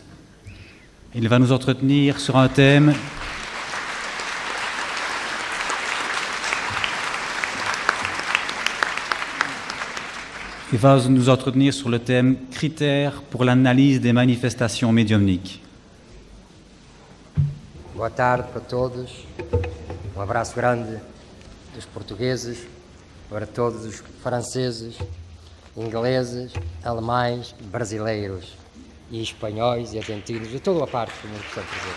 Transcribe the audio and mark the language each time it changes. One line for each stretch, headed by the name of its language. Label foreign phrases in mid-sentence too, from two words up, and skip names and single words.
French: Il va nous entretenir sur un thème sur le thème « Critères pour l'analyse des manifestations médiumniques ».
Portuguese: Boa tarde para todos. Abraço grande dos portugueses, para todos os franceses, ingleses, alemães, brasileiros e espanhóis e argentinos, de toda a parte do mundo que estão presentes.